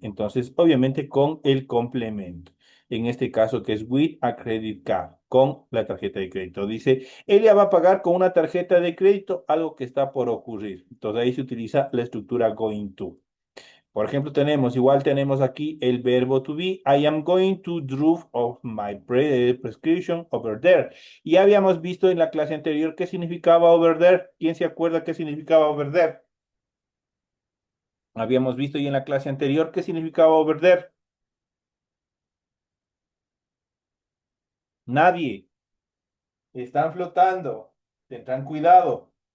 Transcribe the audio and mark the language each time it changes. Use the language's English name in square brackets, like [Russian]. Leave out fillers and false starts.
[Spanish] Entonces, obviamente, con el complemento. En este caso, que es [English] with a credit card, [Spanish] con la tarjeta de crédito. Dice, ella va a pagar con una tarjeta de crédito, algo que está por ocurrir. Entonces, ahí se utiliza la estructura going to. Por ejemplo, igual tenemos aquí el verbo to be. [English] I am going to drop off my prescription over there. [Spanish] Y habíamos visto en la clase anterior qué significaba [English] over there. [Spanish] ¿Quién se acuerda qué significaba [English] over there? [Spanish] Habíamos visto y en la clase anterior qué significaba over there. Nadie. Están flotando. Tendrán cuidado.